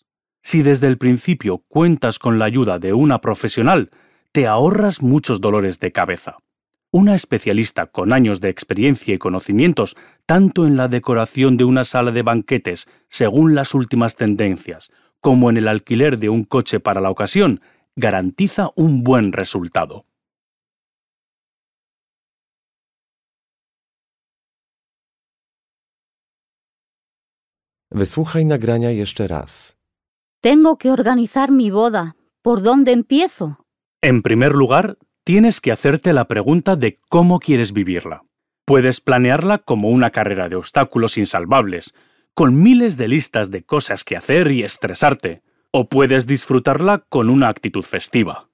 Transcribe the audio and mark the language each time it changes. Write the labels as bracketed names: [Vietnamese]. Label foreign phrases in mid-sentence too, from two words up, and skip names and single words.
[Spanish] Si desde el principio cuentas con la ayuda de una profesional, te ahorras muchos dolores de cabeza. Una especialista con años de experiencia y conocimientos, tanto en la decoración de una sala de banquetes según las últimas tendencias, como en el alquiler de un coche para la ocasión, garantiza un buen resultado. [Polish] Wysłuchaj nagrania jeszcze raz. [Spanish] Tengo que organizar mi boda. ¿Por dónde empiezo? En primer lugar, tienes que hacerte la pregunta de cómo quieres vivirla. Puedes planearla como una carrera de obstáculos insalvables, con miles de listas de cosas que hacer y estresarte, o puedes disfrutarla con una actitud festiva.